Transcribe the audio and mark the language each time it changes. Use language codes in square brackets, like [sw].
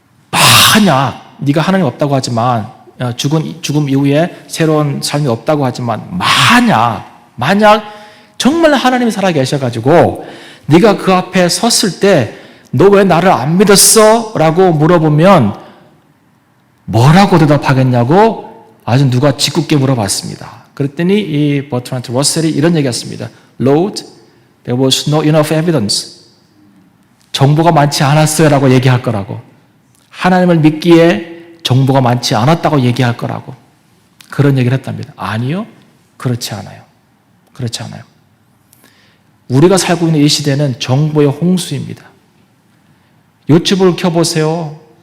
[ko] 만약 네가 하나님 없다고 하지만 죽음 이후에 새로운 삶이 없다고 하지만 만약 정말 하나님이 살아계셔가지고 네가 그 앞에 섰을 때 너 왜 나를 안 믿었어? 라고 물어보면 뭐라고 대답하겠냐고 아주 누가 짓궂게 물어봤습니다. 그랬더니 이 버트란드 러셀이 이런 얘기했습니다. [en] Lord, there was no enough evidence. [ko] 정보가 많지 않았어요 라고 얘기할 거라고. 하나님을 믿기에 정보가 많지 않았다고 얘기할 거라고. 그런 얘기를 했답니다. 아니요. 그렇지 않아요. 그렇지 않아요. 우리가 살고 있는 이 시대는 정보의 홍수입니다. 유튜브를 켜보세요.